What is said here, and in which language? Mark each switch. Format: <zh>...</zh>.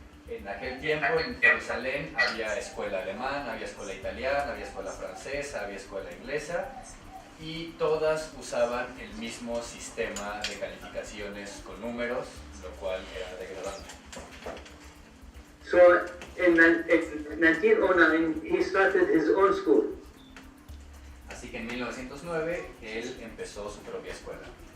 <es>En aquel tiempo en Jerusalén había escuela alemana, había escuela italiana, había escuela francesa, había escuela inglesa, y todas usaban el mismo sistema de calificaciones con números, lo cual era degradante.</es> <en>So in 1909, he started his own school.</en> <es>Así que en 1909 él empezó su propia escuela.</es>